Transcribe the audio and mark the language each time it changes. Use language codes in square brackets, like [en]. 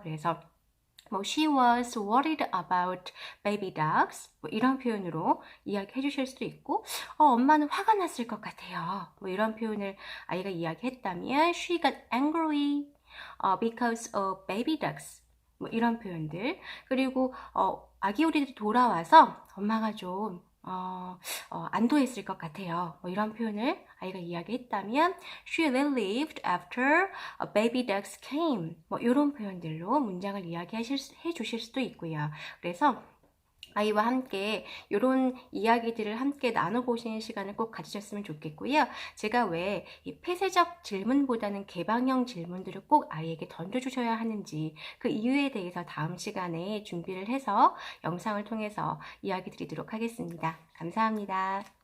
[ko] 그래서 뭐 [en] she was worried about baby dogs [ko] 뭐 이런 표현으로 이야기해 주실 수도 있고 엄마는 화가 났을 것 같아요. 뭐 이런 표현을 아이가 이야기했다면 [en] she got angry because of baby ducks [ko] 뭐 이런 표현들 그리고 아기 오리들이 돌아와서 엄마가 좀 안도했을 것 같아요. 뭐 이런 표현을 아이가 이야기했다면 [en] She relieved after baby ducks came. [ko] 뭐 이런 표현들로 문장을 해 주실 수도 있고요. 그래서 아이와 함께 이런 이야기들을 함께 나눠보시는 시간을 꼭 가지셨으면 좋겠고요. 제가 왜 이 폐쇄적 질문보다는 개방형 질문들을 꼭 아이에게 던져주셔야 하는지 그 이유에 대해서 다음 시간에 준비를 해서 영상을 통해서 이야기 드리도록 하겠습니다. 감사합니다.